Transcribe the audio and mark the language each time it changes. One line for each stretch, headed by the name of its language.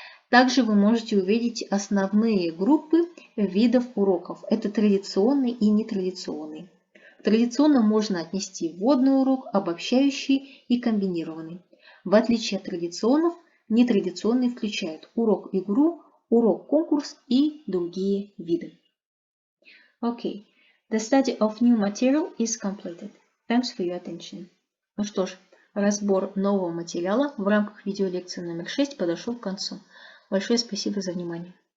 Russian: Также вы можете увидеть основные группы видов уроков. Это традиционный и нетрадиционный. К традиционным можно отнести вводный урок, обобщающий и комбинированный. В отличие от традиционных, нетрадиционные включают урок-игру, урок-конкурс и другие виды.
English: Okay, the study of new material is completed. Thanks for your attention.
Russian: Ну что ж, разбор нового материала в рамках видеолекции номер 6 подошел к концу. Большое спасибо за внимание.